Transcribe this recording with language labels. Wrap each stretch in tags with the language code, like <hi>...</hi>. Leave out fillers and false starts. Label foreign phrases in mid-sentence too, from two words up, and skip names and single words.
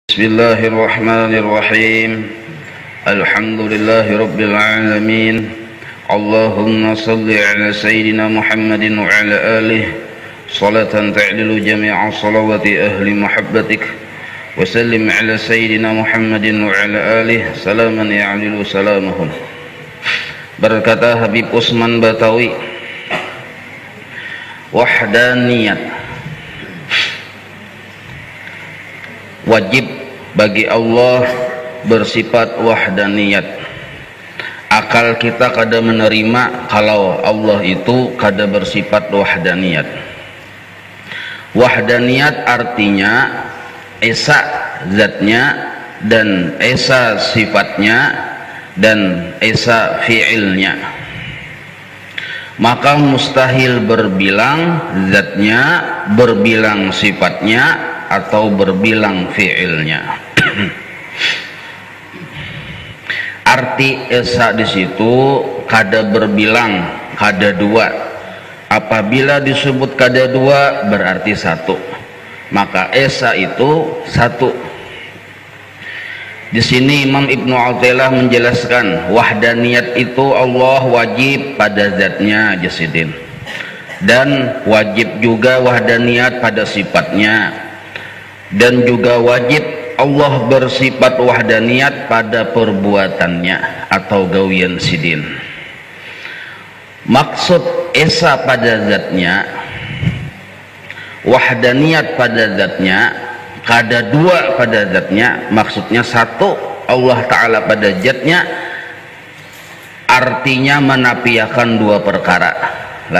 <ar>بسم الله الرحمن الرحيم. الحمد لله عالمين. اللهم صل على سيدنا محمد وعلى آله صلاة تعدل جميع صلوات أهل محبتك وسلم على سيدنا محمد وعلى آله سلاما يعدل سلامهم.</ar> <id>Berkata Habib Usman Batawi, wahdaniyat, wajib bagi Allah bersifat wahdaniyat.</id> <bjn>Akal kita kada menerima kalau Allah itu kada bersifat wahdaniyat.</bjn> <id>Wahdaniyat artinya esa zatnya dan esa sifatnya dan esa fi'ilnya. Maka mustahil berbilang zatnya, berbilang sifatnya, atau berbilang fi'ilnya.</id> <bjn>Arti esa di situ kada berbilang, kada dua. Apabila disebut kada dua berarti satu.</bjn> <id>Maka esa itu satu. Di sini Imam Ibnu Athaillah menjelaskan wahdaniyat itu Allah wajib pada zatnya jasidin, dan wajib juga wahdaniyat pada sifatnya, dan juga wajib Allah bersifat wahdaniyat pada perbuatannya atau gawian sidin. Maksud esa pada zatnya, wahdaniyat pada zatnya, kada dua pada zatnya, maksudnya satu Allah Ta'ala pada zatnya, artinya menafikan dua perkara lah.</id>